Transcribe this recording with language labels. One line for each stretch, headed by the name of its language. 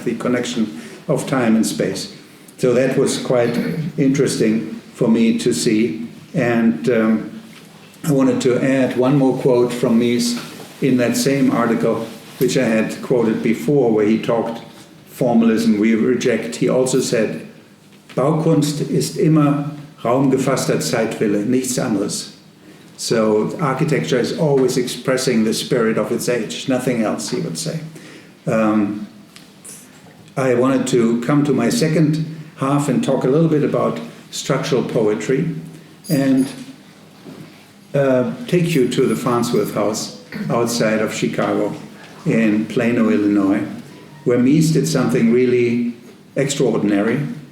English: The connection of time and space. So that was quite interesting for me to see. And I wanted to add one more quote from Mies in that same article, which I had quoted before, where he talked formalism we reject. He also said,
German: Baukunst ist immer raumgefasster Zeitwille, nichts anderes.
English: So architecture is always expressing the spirit of its age, nothing else, he would say. I wanted to come to my second half and talk a little bit about structural poetry and take you to the Farnsworth House outside of Chicago in Plano, Illinois, where Mies did something really extraordinary.